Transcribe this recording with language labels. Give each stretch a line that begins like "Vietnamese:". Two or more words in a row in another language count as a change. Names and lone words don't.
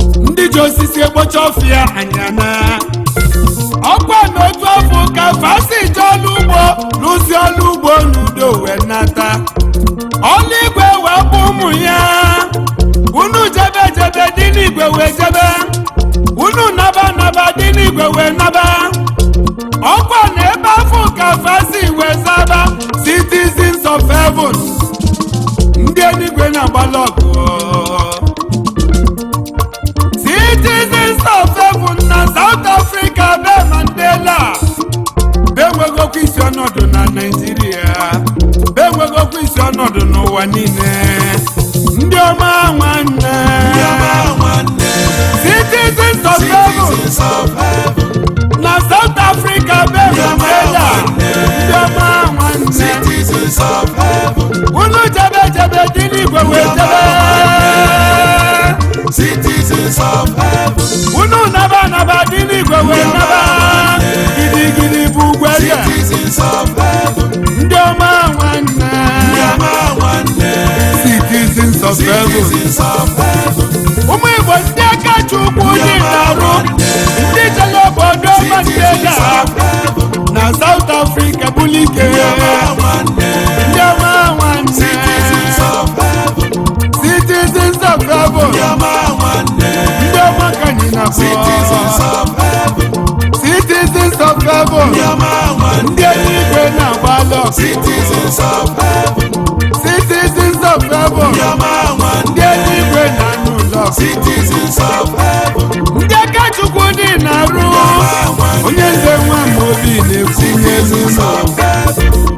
Igbo: Ndị ji osisi ekpocha ọfịa anyị ana. Ọkwa n'otu afọ ka fa si jee ọlụ ugbo, lụzie ọlụ ugbo n'udo wee nata. Ọlụ igwe wee bụ ụmụ ya. Unu jebe jebe, dị n'igwe wee jebe. Unu naba naba, dị n'igwe wee naba. Ọkwa na ebe afọ ka fa si wee zaba,
English: citizens of heaven.
Igbo: Ndị eluigwe na-agbalị ọgụ.
English: Citizens of heaven na South Africa, be Mandela.
Igbo: Be nwegokwa isi ọnọdụ na Nigeria. Be nwegokwa isi ọnọdụ n'ụwa niile. Ndị ọma nwanne. Ndị ọma nwanne.
English: Citizens of heaven. Citizens of heaven.
Igbo: Na South Africa, be Ndị ọma Mandela. nwanne. Ndị ọma nwanne.
English: Citizens of heaven.
Igbo: Unu jebe jebe dị n'igwe wee Ndị ọma jebe. nwanne.
English: Citizens of heaven.
Igbo: Unu naba naba dị n'igwe wee Ndị ọma naba. nwanne. Gidi gidi bụ ugwu eze.
English: Citizens of heaven.
Igbo: Ndị ọma nwanne. Ndị ọma nwanne.
English: Citizens of heaven. Citizens of heaven.
Igbo: Ụmụ Igbo ndị aka Chukwu Ndị dị ọma n'arụ. nwanne. Ndị jere obodo Citizens Mandela. of heaven. Na South Africa bụlụ ike. Ndị ọma nwanne. Ndị ọma nwanne.
English: Citizens of heaven. Citizens of heaven.
Igbo: Ndị ọma nwanne. Ndị ọma ka anyị na-akpọ.
English: Citizens of heaven. Citizens of heaven.
Igbo: Ndị ọma nwanne. Ndị eluigwe na-agba lọ.
English: Citizens of heaven. Citizens of heaven.
Igbo: Ndị ọma nwanne. Ndị eluigwe na-anụ ụlọ.
English: Citizens of heaven.
Igbo: Ndị aka Chukwu dị na-arụ. Ndị ọma nwanne. Onye nze nwa m obi na-ekwu Citizens n'elu ụlọ.
English: of heaven.